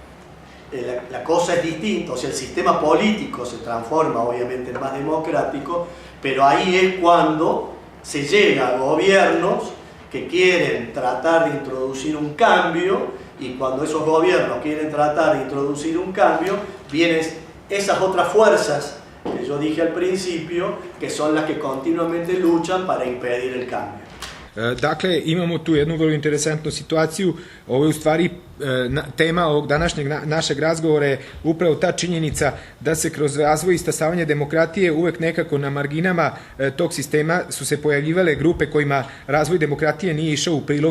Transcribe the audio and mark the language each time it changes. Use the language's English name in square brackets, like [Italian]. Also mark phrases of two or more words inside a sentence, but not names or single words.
[Spanish] la cosa es distinta, o sea, el sistema político se transforma obviamente en más democrático, pero ahí es cuando se llega a gobiernos que quieren tratar de introducir un cambio, y cuando esos gobiernos quieren tratar de introducir un cambio, vienen esas otras fuerzas que yo dije al principio, que son las que continuamente luchan para impedir el cambio. [Serbian] Dakle, imamo tu jednu vrlo interesantnu situaciju. Ovo je u stvari tema ovog današnjeg našeg razgovora je upravo ta činjenica da se kroz razvoj i stasavanje demokratije uvek nekako na marginama tog sistema su se pojavljivale grupe kojima razvoj demokratije nije išao u prilog.